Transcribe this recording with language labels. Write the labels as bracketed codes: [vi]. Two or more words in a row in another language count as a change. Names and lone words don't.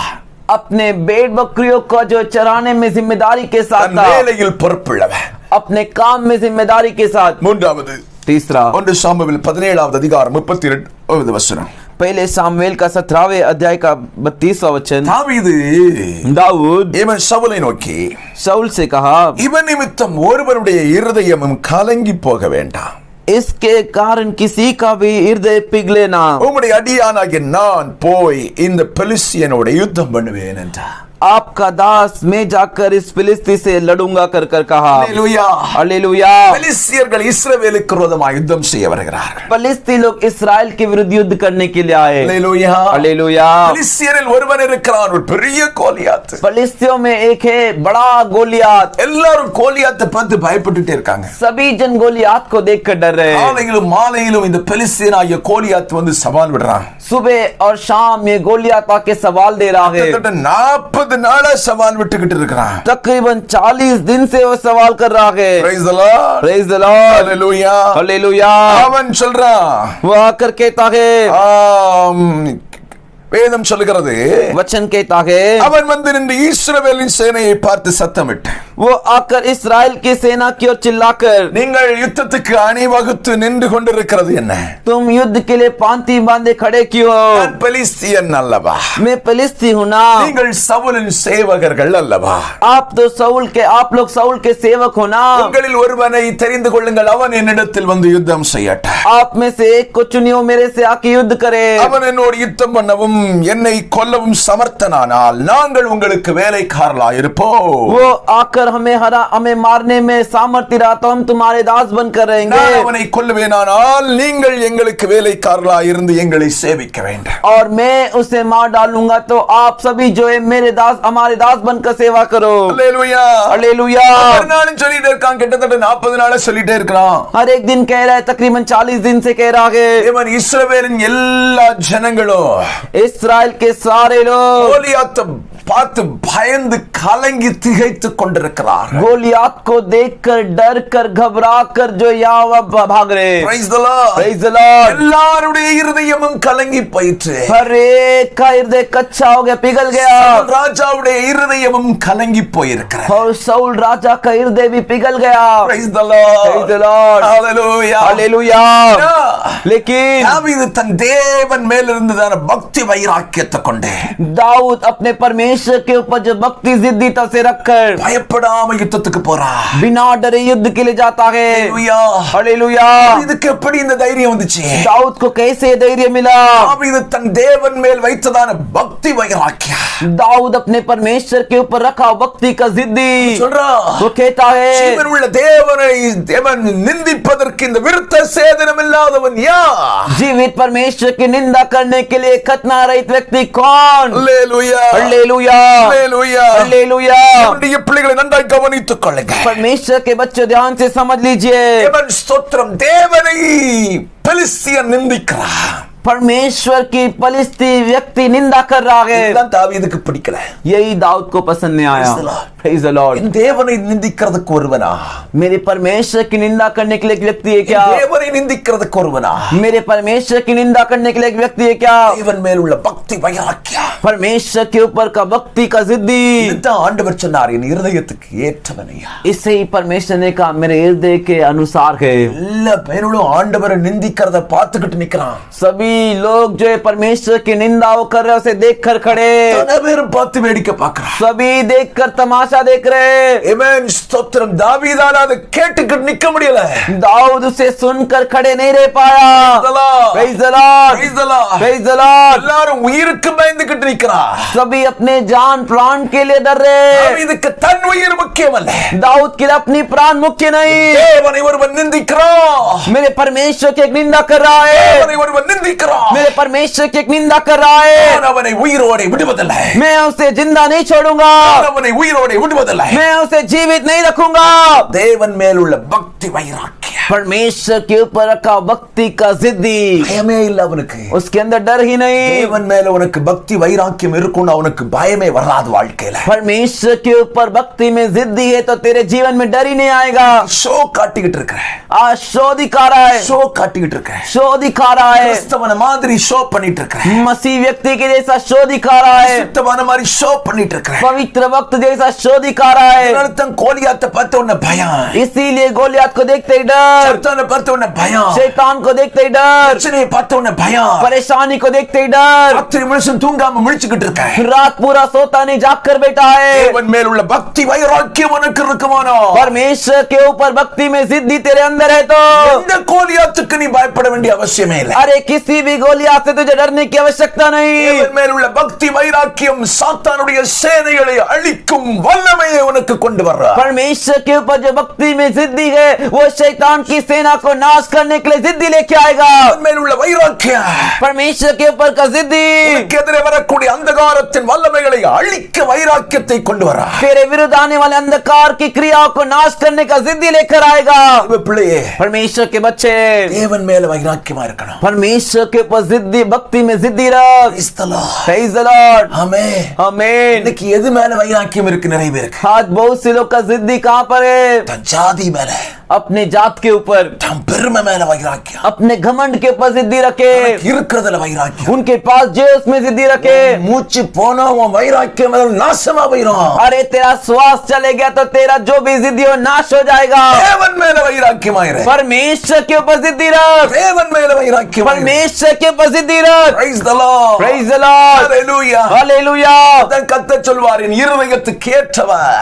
[hi] अपने भेड़ बकरियों को जो चराने में जिम्मेदारी के साथ [ta] தன் [hi] था. [ta] வேலையில் பொறுப்புள்ளவன். [hi] अपने काम में जिम्मेदारी के साथ. [ta] மூன்றாவது [hi] तीसरा [ta] 1 சாமுவேல் 17வது அதிகாரம் 32வது வசனம். [hi] पहले सामुएल का 17वें अध्याय का 32वां वचन. [ta] தாவீது [hi] दाऊद [ta] இவன் சவுலை நோக்கி [hi] शाऊल से कहा, [ta] இவன் நிமித்தம் ஒருவருடைய இருதயமும் கலங்கி போக வேண்டாம். [hi] इसके कारण किसी का भी हृदय पिघले ना. [ta] உம்முடைய அடியானாகிய நான் போய் இந்த பெலிஸ்தியனோட யுத்தம் பண்ணுவேன் என்றார். [hi] आपका दास मैं जाकर इस फिलिस्ती से लड़ूंगा कर कर कहा। [ta] ஹல்லேலூயா. [hi] हालेलुया। [ta] பெலிஸ்தியர்கள் இஸ்ரவேலுக்கு விரோதமாக யுத்தம் செய்ய வருகிறார்கள். [hi] फिलिस्ती लोग इस्राएल के विरुद्ध युद्ध करने के लिए आए। [ta] ஹல்லேலூயா. [hi] हालेलुया। [ta] பெலிஸ்தியரில் ஒருவன் இருக்கிறான், ஒரு பெரிய கோலியாத். [hi] फिलिस्तियों में एक है बड़ा गोलियात। [ta] எல்லாரும் கோலியாத்தை பார்த்து பயப்பட்டுட்டே இருக்காங்க. [hi] सभी जन गोलियात को देखकर डर रहे हैं। [ta] காலையிலும் மாலையிலும் இந்த பெலிஸ்தியனாகிய கோலியாத் வந்து சவால் விடுறான். [hi] सुबह और शाम ये गोलियात आके सवाल दे रहा है। [ta] கிட்டத்தட்ட 40 நாளா சவால் விட்டுக்கிட்டு இருக்கிறான். [hi] तकरीबन 40 दिन से वो सवाल कर रहा है। [en] Praise the Lord. Praise the Lord। Hallelujah. [hi] हालेलुया। [ta] அவன் சொல்றான், [hi] वो आकर कहता है, [ta] வேதம் சொல்லுகிறது, [hi] वचन कहता है, [ta] அவன் வந்து நின்று இஸ்ரவேலின் சேனையை பார்த்து சத்தமிட்டு, [hi] वो आकर इस्राएल की सेना की ओर चिल्लाकर, [ta] நீங்கள் யுத்தத்துக்கு அணிவகுத்து நின்று கொண்டிருக்கிறது என்ன? [hi] तुम युद्ध के लिए पांति बांधे खड़े क्यों हो? [ta] நான் பெலிஸ்தியன் அல்லவா? [hi] मैं फिलिस्ती हूं ना। [ta] நீங்கள் சவுலின் சேவகர்கள் அல்லவா? [hi] आप लोग सऊल के सेवक हो ना। [ta] உங்களில் ஒருவனை தெரிந்து கொள்ளுங்கள், அவன் என்னிடத்தில் வந்து யுத்தம் செய்யட்டும். [hi] आप में से एक को चुनियो, मेरे से आके युद्ध करे। [ta] அவன் என்னோடு யுத்தம் பண்ணவும் என்னை கொல்லவும் சமர்த்தனானால் நாங்கள் உங்களுக்கு வேலைக்காரர்களாய் இருப்போம். [hi] वो आकर हमें मारने में सामर्थ्य रहा तो हम तुम्हारे दास बनकर रहेंगे। [ta] நான் அவனை கொல்லுவேனானால் நீங்கள் எங்களுக்கு வேலைக்காரர்களாய் இருந்து எங்களை சேவிக்க வேண்டும். [hi] और मैं उसे मार डालूंगा तो आप सभी जो है हमारे दास बनकर सेवा करो। [ta] அல்லேலூயா. [hi] हालेलुया। [ta] ஒரு நாளும் சொல்லிட்டே இருக்கான், கிட்டத்தட்ட 40 நாளா சொல்லிட்டே இருக்கிறான். [hi] हर एक दिन कह रहा है, तकरीबन 40 दिन से कह रहा है। [ta] இவன் இஸ்ரவேலின் எல்லா ஜனங்களும் [hi] इस्राएल के सारे लोग [ta] கோலியாத்தை பார்த்து பயந்து கலங்கி திகைத்து கொண்டிருக்கிறார். [hi] गोलियात को देखकर डर कर घबरा कर जो यहाँ भाग रहे। [en] Praise the Lord. Praise the Lord। [ta] எல்லாருடைய இருதயமும் கலங்கி போயிற்று. [hi] हर एक का हृदय कच्चा हो गया, पिघल गया। [ta] சவுல் ராஜாவுடைய இருதயமும் கலங்கி போயிருக்கிறது. [hi] और सऊल राजा का हृदय भी पिघल गया। [en] Praise the Lord. Praise the Lord। Hallelujah. [hi] हालेलुया। लेकिन [ta] தாவீது தன் தேவன் மேல் இருந்ததான பக்தி வைராக்கியத்தை கொண்டு [hi] दाऊद अपने परमेश्वर के ऊपर जो भक्ति जिद्दी से रखकर [ta] பயப்படாம யுத்தத்துக்கு போறா. [hi] बिना डरे युद्ध के लिए जाता है। हालेलुया। [ta] இதுக்கு எப்படி இந்த தைரியம் வந்துச்சு? [hi] दाऊद को कैसे धैर्य मिला? [ta] தாவீது தன் தேவன் மேல் வைத்ததான பக்தி வைராக்கியம், [hi] दाऊद अपने परमेश्वर के ऊपर रखा भक्ति का जिद्दी [ta] சொல்றா, [hi] वो कहता है, [ta] ஜீவன் உள்ள தேவன் நிந்திப்பதற்கு இந்த விருத்த சேதனம் இல்லாதவன் யார்? [hi] जीवित परमेश्वर की निंदा करने के लिए खतना रहित व्यक्ति कौन? [ta] அல்லேலூயா. [hi] हालेलुया। [ta] அல்லேலூயா. [hi] हालेलुया। [ta] நம்முடைய பிள்ளைகளை நன்றாய் கவனித்துக் கொள்ளுங்க. [hi] परमेश्वर के बच्चों ध्यान से समझ लीजिए। [ta] தேவன் ஸ்தோத்திரம், தேவனை பெலிஸ்தியன் நிந்திக்கிறான். [hi] परमेश्वर की फलिस्ती व्यक्ति निंदा कर रहा है। [ta] இதுதான் தாவீதுக்கு பிடிக்கல. [hi] यही दाऊद को पसंद नहीं आया। [en] Praise the Lord. Praise the Lord। [ta] என் தேவனை நிந்திக்கிறதுக்கு ஒருவனா? [hi] मेरे परमेश्वर की निंदा करने के लिए एक व्यक्ति है क्या? [ta] தேவனை நிந்திக்கிறதுக்கு ஒருவனா? [hi] मेरे परमेश्वर की निंदा करने के लिए एक व्यक्ति है क्या? [ta] தேவன் மேல் உள்ள பக்தி வைராக்கியம், [hi] परमेश्वर के ऊपर का भक्ति का जिद्दी। [ta] இதுதான் ஆண்டவர் சொன்னார், என் இருதயத்துக்கு ஏற்றவனையா. [hi] इससे ही परमेश्वर ने कहा मेरे हृदय के अनुसार है। [ta] எல்லா பேரும் ஆண்டவரை நிந்திக்கிறத பார்த்துக்கிட்டு நிக்கிறான். [hi] सभी लोग जो है परमेश्वर की निंदा कर रहे उसे देख कर खड़े। [ta] அத்தனை பேரும் பார்த்து வேடிக்கை பார்க்கறான். [hi] सभी देख कर तमाशा देख रहे। [ta] ஆமென். ஸ்தோத்திரம். தாவீதால அதை கேட்டுக்கிட்டு நிக்க முடியல. [hi] दाऊद उसे सुनकर खड़े नहीं रह पाया। [en] Praise the Lord। Praise the Lord. Praise the Lord। [ta] எல்லாரும் உயிருக்கு பயந்துகிட்டு நிக்கிறான். [hi] सभी अपने जान प्राण के लिए डर रहे। [ta] தாவீதுக்கு தன் உயிர் முக்கியம் அல்ல. [hi] दाऊद के लिए अपनी प्राण मुख्य नहीं। [ta] தேவனை ஒருவன் நிந்திக்கிறான். [hi] मेरे परमेश्वर की एक निंदा कर रहा है। [ta] தேவனை ஒருவன் நிந்திக்கிறான். [hi] मेरे परमेश्वर की एक निंदा कर रहा है। [ta] நான் அவனை உயிரோட விடுவதில்லை. [hi] मैं उसे जिंदा नहीं छोड़ूंगा। [ta] நான் அவனை உயிரோட விடுவதில்லை. [hi] मैं उसे जीवित नहीं रखूंगा। [ta] தேவன் மேல் உள்ள பக்தி வைராக்கியம், [hi] परमेश्वर के ऊपर रखा भक्ति का जिद्दी, [ta] பயமே இல்ல அவனுக்கு. [hi] उसके अंदर डर ही नहीं। [ta] தேவன் மேல உனக்கு பக்தி வைராக்கியம் இருக்கும்னா அவனுக்கு பயமே வராது வாழ்க்கையில. [hi] परमेश्वर के ऊपर भक्ति में जिद्दी है तो तेरे जीवन में डर ही नहीं आएगा। [ta] ஷோ காட்டிக்கிட்டு இருக்க, [hi] आज शो दिखा रहा है, [ta] ஷோ காட்டிக்கிட்டு இருக்க, [hi] शो दिखा रहा है, [ta] கிறிஸ்தவன மாதிரி ஷோ பண்ணிட்டு இருக்க, [hi] मसीह व्यक्ति के जैसा शो दिखा रहा है, [ta] சுத்தமான மாதிரி ஷோ பண்ணிட்டு இருக்க. [hi] पवित्र वक्त जैसा शो दिखा रहा है। [ta] அதனால தான் கோலியாத்தை பார்த்த உடனே பயம். [hi] इसीलिए गोलियत को देखते ही डर। [ta] சாத்தானை பார்த்த உடனே பயம், [hi] शैतान को देखते ही डर, [ta] பிரச்சனையை பார்த்த உடனே பயம், [hi] परेशानी को देखते ही डर, [ta] ராத்திரி முழுசும் தூங்காம முழிச்சுக்கிட்டு இருக்க. [hi] रात पूरा सोता नहीं जाग कर बैठा है। [ta] தேவன் மேல் உள்ள பக்தி வைராக்கியம் உனக்கு இருக்குமானோ, [hi] परमेश्वर के ऊपर भक्ति में जिद्दी तेरे अंदर है तो [ta] எந்த கோலியாத்துக்கு நீ பயப்பட வேண்டிய அவசியமே இல்லை. [hi] अरे किसी भी गोलियात से तुझे डरने की आवश्यकता नहीं। [ta] தேவன் மேல் உள்ள பக்தி வைராக்கியம் சாத்தானுடைய சேனைகளை அழிக்கும் வல்லமையை உனக்கு கொண்டு வர்றார். [hi] परमेश्वर के ऊपर जो भक्ति में जिद्दी है वो शैतान की सेना को नाश करने के लिए जिद्दी लेके आएगा। [ta] தேவன் மேல் உள்ள வைராக்கியம் [hi] परमेश्वर के ऊपर का जिद्दी [ta] உனக்கு எதிரே வரக்கூடிய अंधகாரத்தின் வல்லமைகளை அழிக்க வைராக்கியத்தை கொண்டு வர்றார். [hi] तेरे विरुद्ध आने वाले अंधकार की क्रियाओं को नाश करने का जिद्दी लेकर आएगा। [ta] தேவ பிள்ளையே, [hi] परमेश्वर के बच्चे [ta] தேவன் மேல வைராக்கியமா இருக்கணும். [hi] परमेश्वर के ऊपर जिद्दी, भक्ति में जिद्दी रख। [en] Praise the Lord. Praise the Lord. [ta] ஆமென். [hi] आमीन। [ta] இன்னைக்கு எது மேல வைராக்கியம் இருக்கு? நிறைய பேருக்கு [hi] आज बहुत से लोग का जिद्दी कहाँ पर है? [ta] தன் ஜாதி மேல, [hi] अपने जात के ऊपर, [ta] தன் பெருமை மேல வைராக்கியம், [hi] अपने घमंड के ऊपर जिद्दी रखे, [ta] இருக்கிறதுல வைராக்கியம். [hi] उनके पास जो है उसमें जिद्दी रखे। [ta] மூச்சு போனா உன் வைராக்கியம் எல்லாம் நாசமா போயிடும். [hi] अरे तेरा श्वास चले गया तो तेरा जो भी जिद्दी हो नाश हो जाएगा। [ta] தேவன் மேல வைராக்கியமாயிரு. [hi] परमेश्वर के ऊपर जिद्दी रख, [ta] தேவன் மேல வைராக்கியம். [hi] परमेश्वर के ऊपर जिद्दी रख। [en] Praise the Lord. Praise the Lord. Hallelujah. [hi] हालेलुया। [ta] அதான் கர்த்தர் சொல்வார், என் இருதயத்துக்கு ஏற்றவர்.